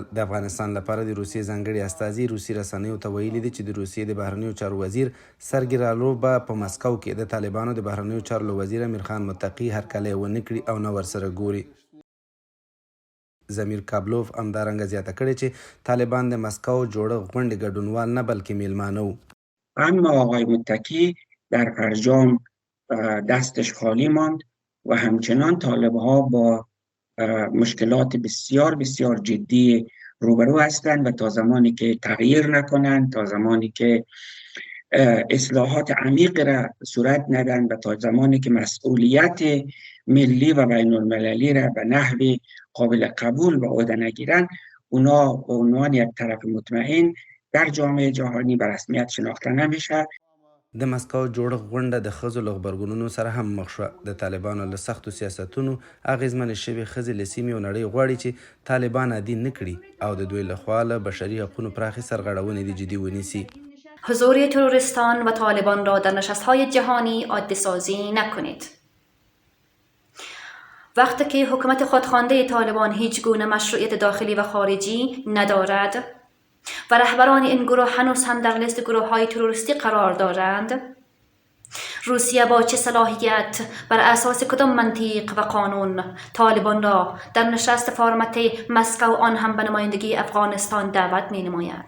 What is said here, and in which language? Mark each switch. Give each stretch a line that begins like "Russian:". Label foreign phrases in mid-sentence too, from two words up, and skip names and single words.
Pashto: د افغانستان لپاره د روسیې ځانګړي استازي روسي رسنیو ته ویلي دي چې د روسیې د بهرنیو چارو وزیر سرګي لاروف به په مسکو کې د طالبانو د بهرنیو چارو له وزیر امیر خان متقي هرکلی ونه کړي او نه ورسره ګوري. زمیر کابلوف همدارنګه زیاته کړې چې طالبان د مسکو جوړو غونډې ګډونوال نه بلکې میلمانه وو.
Persian: اما آقای متقی در فرجام دستش خالی ماند و همچنان طالبها با مشکلات بسیار بسیار جدی روبرو هستند و تا زمانی که تغییر نکنند، تا زمانی که اصلاحات عمیق را صورت ندن و تا زمانی که مسئولیت ملی و بین المللی را به نحو قابل قبول به عهده نگیرند، اونا به عنوان یک طرف مطمئن در جامعه جهانی به رسمیت شناخته نمیشه.
Pashto: د مسکو جوړښت غونډه د ښځو له غبرګونونو سره هم مخ شوه. د طالبانو له سختو سیاستونو اغېزمنې شوې ښځې له سیمې او نړۍ غواړي چې طالبان عادي نه کړي او د دوی لخوا له بشري حقونو پراخې سرغړونې د جدي ونیسي.
Persian: حضور تروریستان و طالبان را در نشست‌های جهانی عادی سازی نکنید. وقتی که حکومت خودخوانده طالبان هیچ گونه مشروعیت داخلی و خارجی ندارد و رهبران این گروه هنوز هم در لیست گروه‌های تروریستی قرار دارند، روسیه با چه صلاحیت بر اساس کدام منطق و قانون طالبان را در نشست فرمت مسکو آن هم به نمایندگی افغانستان دعوت می‌نماید؟